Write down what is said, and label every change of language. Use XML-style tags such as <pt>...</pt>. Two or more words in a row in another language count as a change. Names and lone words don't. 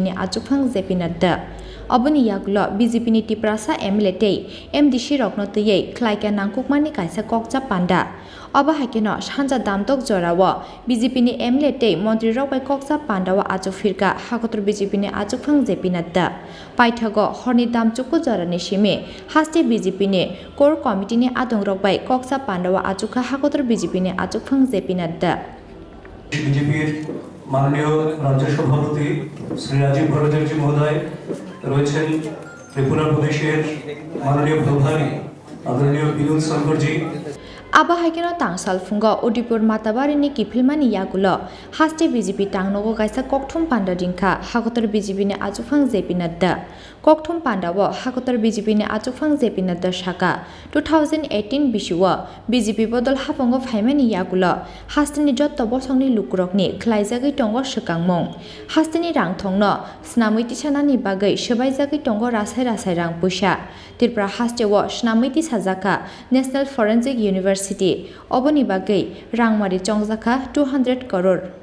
<trp>नि आजुकफां जेपिनाद अबनि यागुलो बीजेपी नि टिप्रासा एमएलए ते एमडीसी रखनो तयै ख्लाइका नांकुकमानि कायसा ककसा पांडा अबहायकेनो सानजा दामतक जराव बीजेपी नि एमएलए ते मंत्री रकबाय ककसा पांडाव आजुक फिरका हाकुतर बीजेपी नि आजुकफां जेपिनाद पाइथागो हरनि दामचुकु जरानि सिमे हास्टे बीजेपी नि कोर कमिटी नि आदं रकबाय ककसा पांडाव आजुका हाकुतर बीजेपी नि आजुकफां जेपिनाद</trp> <bn>বিজেপি মাননীয় রাজ্য সভাপতি শ্রী রাজীব ভট্টাচার্য মহোদয় রয়েছেন ত্রিপুরা প্রদেশের মাননীয় প্রভারী আদরণীয় বিনোদ শঙ্করজি</bn> <trp>आबहायकेनो तांसाल फुंगा उदिपुर माताबारिनि किफिलमानि यागुलो हास्टे बीजेपी तांनोगो कायसा ककथुम पांडा दिंखा हाकुतर बीजेपी नि आजुकफां जेपिनाद ककथुम पांडाव हाकुतर बीजेपी नि आजुकफां जेपिनाद साका 2018 बिसुव बीजेपी बदल हाफंगो फाइमानि यागुलो हास्टेनि जत्त बसंनि लुकुरकनि ख्लाइजागै टंगो सकांमं हास्टेनि रांथंनो स्नामैति सानानि बागै सबायजागै टंगो रासाय रासाय रां पुइसा त्रिपुरा हास्टेव स्नामैति साजाका नेशनल फरेंसिक यूनिवर्सिटी अबनि बागै रांमारि चंजाखा 200 करोड़</trp>